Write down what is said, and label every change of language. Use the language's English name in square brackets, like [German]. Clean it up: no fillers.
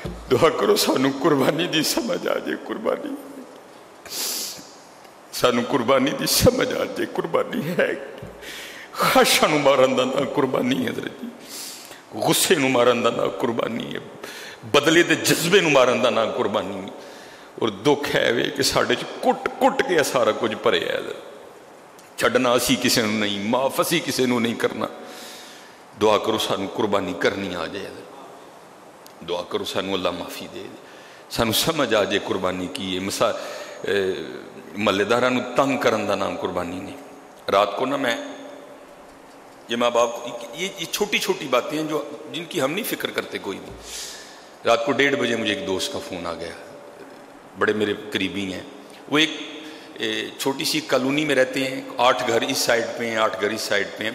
[Punjabi] دعا کرو سانو قربانی دی سمجھ آ جائے. قربانی سانو قربانی دی سمجھ آ جائے. قربانی ہے خواہشاں نو مارن دا نا قربانی ہے حضرت جی. غصے نو مارن دا نا قربانی ہے. بدلے دے جذبے نو مارن دا نا قربانی ہے. اور دکھ ہے وے کہ ساڈے چ کٹ کٹ کے سارا کچھ بھرے ہے. چھڈنا اسی کسے نو نہیں, معاف اسی کسے نو نہیں کرنا. دعا کرو سانو قربانی کرنی آ جائے. دعا کرو سانو اللہ معافی دے. سانو سمجھ آ جائے قربانی کی ہے. محلے داراں نو تنگ کرن دا نام قربانی نہیں. [Urdu] رات کو نا میں یہ ماں باپ یہ چھوٹی چھوٹی باتیں ہیں جو جن کی ہم نہیں فکر کرتے کوئی بھی. رات کو 1:30 بجے مجھے ایک دوست کا فون آ گیا, بڑے میرے قریبی ہیں. وہ ایک چھوٹی سی کالونی میں رہتے ہیں. 8 گھر اس سائڈ پہ ہیں, 8 گھر اس سائڈ پہ ہیں.